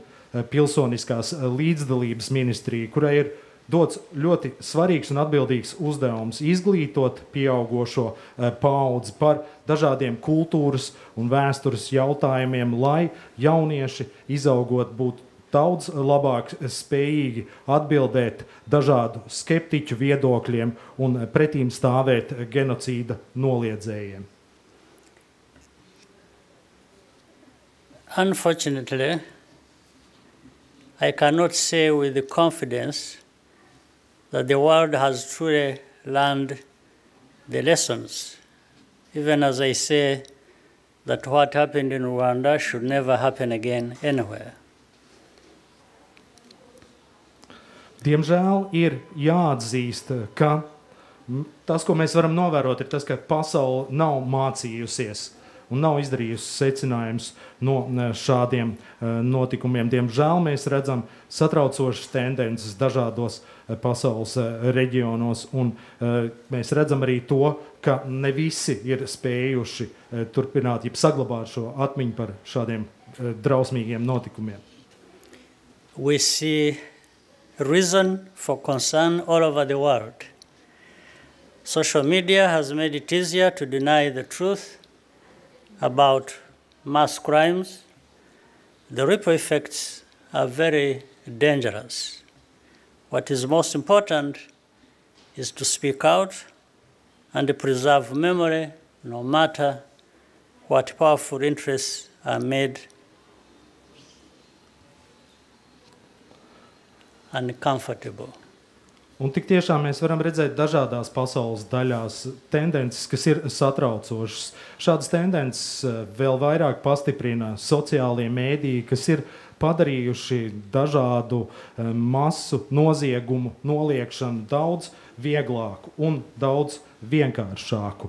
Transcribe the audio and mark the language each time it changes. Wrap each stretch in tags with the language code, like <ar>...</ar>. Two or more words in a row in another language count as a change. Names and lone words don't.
<lv>pilsoniskās līdzdalības ministrija, kurai ir dots ļoti svarīgs un atbildīgs uzdevums izglītot pieaugošo paudzi par dažādiem kultūras un vēstures jautājumiem, lai jaunieši izaugot būtu daudz labāk spējīgi atbildēt dažādu skeptiķu viedokļiem un pretīm stāvēt genocīda noliedzējiem.</lv> <en>Unfortunately, I cannot say with confidence that the world has truly learned the lessons, even as I say that what happened in Rwanda should never happen again anywhere.</en> <lv>Diemžēl ir jāatzīst, ka tas, ko mēs varam novērot, ir tas, ka pasaule nav mācījusies un nav izdarījusi secinājumus no šādiem notikumiem. Diemžēl mēs redzam satraucošas tendences dažādos pasaules reģionos, un mēs redzam arī to, ka ne visi ir spējuši turpināt, jeb saglabāt šo atmiņu par šādiem drausmīgiem notikumiem.</lv> <en>We see reason for concern all over the world. Social media has made it easier to deny the truth about mass crimes. The ripple effects are very dangerous. What is most important is to speak out and preserve memory, no matter what powerful interests are made uncomfortable.</en> <lv>Un tik tiešām mēs varam redzēt dažādās pasaules daļās tendences, kas ir satraucošas. Šādas tendences vēl vairāk pastiprina sociālie mēdīji, kas ir padarījuši dažādu masu noziegumu noliekšanu daudz vieglāku un daudz vienkāršāku.</lv>